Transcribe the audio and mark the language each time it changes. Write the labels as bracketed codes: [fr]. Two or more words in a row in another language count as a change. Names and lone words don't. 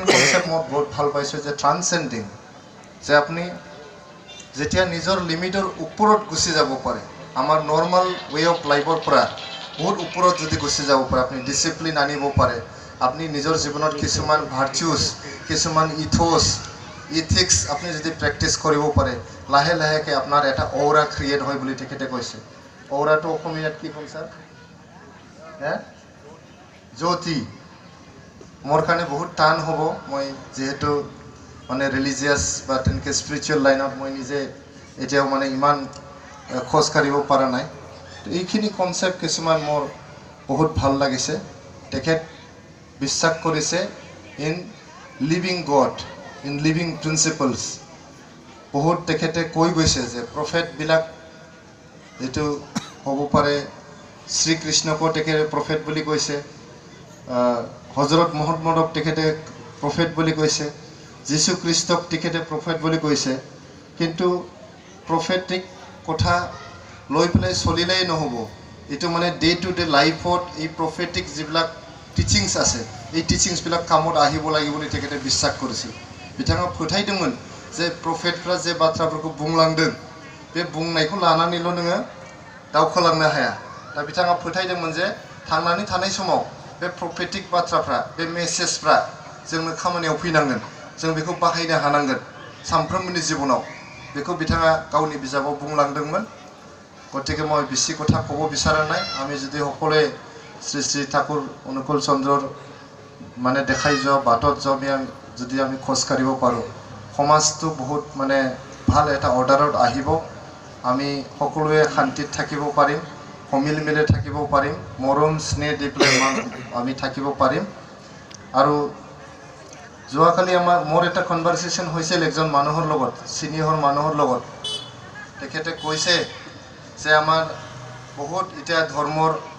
[as] কনসেপ্ট মই বহুত ভাল পাইছো যে ট্ৰান্সেন্ডিং যে আপনি যেতিয়া নিজৰ লিমিটৰ ওপৰত গুছি যাব পাৰে আমাৰ [en] normal way of life [as] পৰা বহুত ওপৰত যদি গুছি যাব পাৰে আপনি ডিসিপ্লিন আনিব পাৰে আপনি নিজৰ জীৱনত কিছুমান ভাৰ্চুস কিছুমান [en] ethos ethics [as] আপনি যদি প্ৰেক্টিস কৰিব পাৰে লাহে লাহেকে আপোনাৰ এটা [en] aura create [as] হয় বুলি তেখেতে কৈছে অৰাটো অসমীয়াত কি ক'ম স্যাৰ জ্যোতি মোৰ কাণে বহুত টান হ'ব মই যেহেতু মানে রিলিজিয়াস বা তেনকে [en] spiritual line [as] মই নিজে এতিয়াও মানে ইমান খোজ কাঢ়িব পাৰা নাই তো এইখিনি কনসেপ্ট কিছুমান মোৰ বহুত ভাল লাগিছে তেখেত বিশ্বাস কৰিছে [en] in living God in living principles [as] বহুত তেখেতে কৈ গৈছে যে প্ৰফেট বিলাক যেটো হ'ব পাৰে শ্ৰী কৃষ্ণকো তেখেতে প্ৰফেট বুলি কৈছে হযরত মুহাম্মদক তেখেতে প্রফেট বুলি কৈছে যীশু খ্ৰীষ্টক তেখেতে প্রফেট বুলি কৈছে কিন্তু প্রফেটিক কথা লৈ পেলাই চলিলেই নহব এইটো মানে [en] day to day life [as] এই প্ৰফেটিক যিবিলাক টিচিংছ আছে এই টিচিংছবিলাক কামত আহিব লাগিব বুলি তেখেতে বিশ্বাস কৰিছিল [brx] बिथाङा फोथायदोंमोन जे प्रफेटफ्रा जे बाथ्राफोरखौ बुंलांदों बे बुंनायखौ लानानैल' नोङो दावखोलांनो हाया दा बिथाङा फोथायदोंमोन जे थांनानै थानाय समाव बे प्रफेटिक बाथ्राफ्रा बे मेसेजफ्रा जोंनो खामानियाव फैनांगोन जों बेखौ बाहायनो हानांगोन सानफ्रोमबोनि जिबनाव बेखौ बिथाङा गावनि बिजाबाव बुंलांदोंमोन गतिके মই [as] বেছি কথা ক'ব বিচৰা নাই আমি যদি সকলোৱে শ্ৰী শ্ৰী ঠাকুৰ অনুকূল চন্দ্ৰৰ মানে দেখাই যোৱা বাটত যদি আমি খোজ কাঢ়িব পাৰোঁ সমাজটো বহুত মানে ভাল এটা অৰ্ডাৰত আহিব আমি সকলোৱে শান্তিত থাকিব পাৰিম সমিল মিলে থাকিব পাৰিম মৰম স্নেহ দি পেলাই আমি থাকিব পাৰিম আৰু যোৱাকালি মোৰ এটা কনভাৰচেশ্যন হৈছিল একজন মানুহৰ লগত চিনিয়ৰ মানুহৰ লগত তেখেতে কৈছে যে আমাৰ বহুত এতিয়া ধৰ্মৰ